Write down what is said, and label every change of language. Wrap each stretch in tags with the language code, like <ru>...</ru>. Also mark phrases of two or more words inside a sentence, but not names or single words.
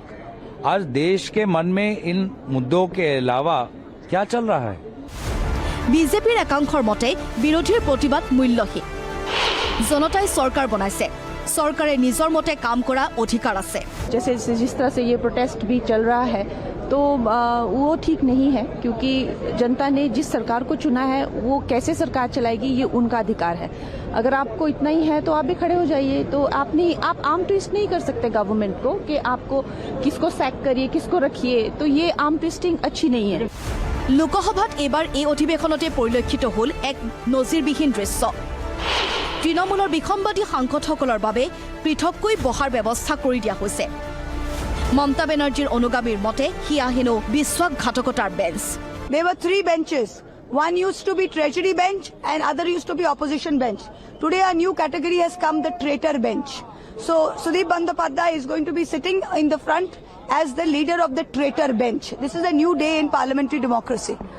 <hi>आज देश के मन में इन मुद्दों के अलावा क्या चल रहा है?</hi> <as>বিজেপিৰ একাংশৰ মতে বিৰোধীৰ প্ৰতিবাদ মূল্যহীন। জনতাই চৰকাৰ বনাইছে, চৰকাৰে নিজৰ মতে কাম কৰা অধিকাৰ আছে।</as> <hi>जैसे जिस तरह से ये प्रोटेस्ट भी चल रहा है तो वो ठीक नहीं है, क्योंकि जनता ने जिस सरकार को चुना है वो कैसे सरकार चलाएगी ये उनका अधिकार है। अगर आपको इतना ही है तो आप भी खड़े हो जाइए। तो आप</hi> <en>arm twist</en> <hi>नहीं कर सकते गवर्नमेंट को कि आपको किसको सैक करिए किसको रखिए। तो ये</hi> <en>arm twisting</en> <hi>अच्छी नहीं है।</hi> <as>লোকসভাত এইবাৰ এই অধিৱেশনতে পৰিলক্ষিত হ'ল এক নজিৰবিহীন দৃশ্য। তৃণমূলৰ বিসম্বাদী সাংসদসকলৰ বাবে পৃথককৈ বহাৰ ব্যৱস্থা কৰি দিয়া হৈছে। মমতা বেনাৰ্জীৰ অনুগামীৰ মতে হিয়া হেনো বিশ্বাসঘাতকতাৰ বেঞ্চ।</as> <en>There were 3 benches. One used to be treasury bench and other used to be opposition bench. Today a new category has come, the traitor bench. So Sudeep Bandyopadhyay is going to be sitting in the front as the leader of the traitor bench. This is a new day in parliamentary democracy.</en>